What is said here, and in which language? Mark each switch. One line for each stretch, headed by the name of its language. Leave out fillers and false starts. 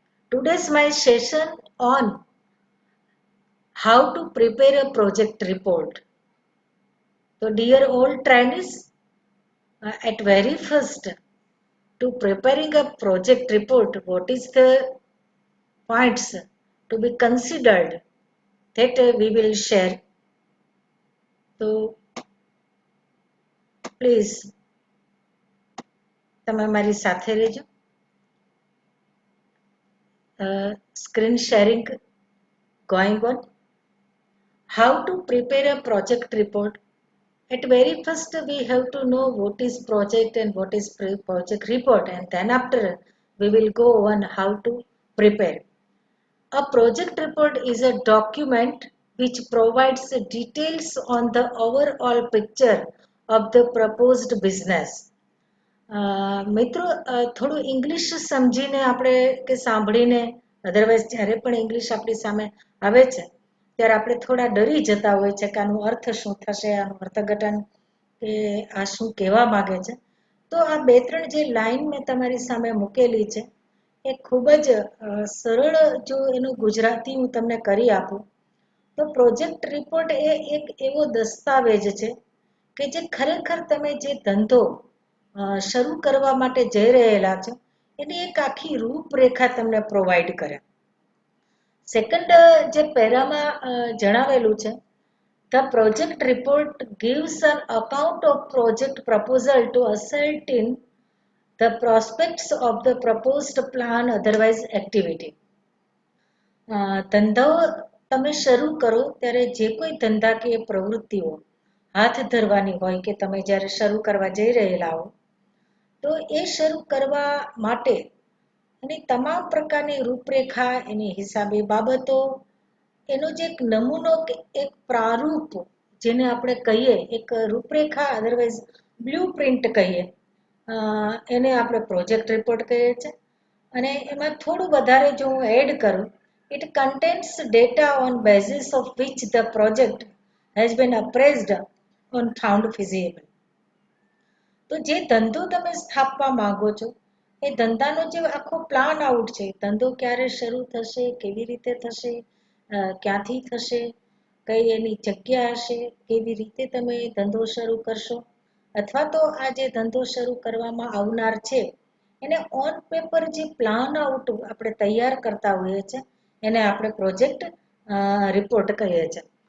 English: Today's my session on how to prepare a project report. So dear all trainees, at very first, to preparing a project report, what is the points to be considered that we will share. So please
Gujarati: તમે મારી સાથે રહેજો.
English: Screen sharing going on. How to prepare a project report? At very first we have to know what is project and what is project report, and then after we will go on how to prepare. A project report is a document which provides details on the overall picture of the proposed business.
Gujarati: મિત્રો, થોડું English સમજીને આપણે કે સાંભળીને, otherwise જ્યારે પણ English આપણી સામે આવે છે ત્યારે આપણે થોડા ડરી જતા હોય છે કે આનો અર્થ શું થશે, આનું અર્થઘટન કે આ શું કહેવા માગે છે. તો આ બે ત્રણ જે લાઈન મેં તમારી સામે મૂકેલી છે એ ખૂબ જ સરળ જો એનું ગુજરાતી હું તમને કરી આપું તો પ્રોજેક્ટ રિપોર્ટ એ એક એવો દસ્તાવેજ છે કે જે ખરેખર તમે જે ધંધો શરૂ કરવા માટે જઈ રહેલા છો એની એક આખી રૂપરેખા તમને પ્રોવાઈડ કરે. સેકન્ડ જે પેરામાં જણાવેલું છે,
English: the project report gives an account of project proposal to ascertain the prospects of the proposed plan otherwise activity.
Gujarati: ધંધાઓ તમે શરૂ કરો ત્યારે જે કોઈ ધંધાકીય પ્રવૃત્તિઓ હાથ ધરવાની હોય કે તમે જ્યારે શરૂ કરવા જઈ રહેલા હો તો એ શરૂ કરવા માટે એની તમામ પ્રકારની રૂપરેખા, એની હિસાબી બાબતો, એનો જે એક નમૂનો કે એક પ્રારૂપ જેને આપણે કહીએ, એક રૂપરેખા અધરવાઇઝ બ્લુ પ્રિન્ટ કહીએ, એને આપણે પ્રોજેક્ટ રિપોર્ટ કહીએ છીએ. અને એમાં થોડું વધારે જો હું એડ કરું,
English: it contains data on basis of which the project has been appraised on found feasible.
Gujarati: તો જે ધંધો તમે સ્થાપવા માંગો છો એ ધંધાનો જે આખો પ્લાન આઉટ છે, ધંધો ક્યારે શરૂ થશે, કેવી રીતે થશે, ક્યાંથી થશે, કઈ એની જગ્યા હશે, કેવી રીતે તમે ધંધો શરૂ કરશો, અથવા તો આ જે ધંધો શરૂ કરવામાં આવનાર છે એને ઓન પેપર જે પ્લાન આઉટ આપણે તૈયાર કરતા હોઈએ છીએ એને આપણે પ્રોજેક્ટ રિપોર્ટ કહીએ છીએ.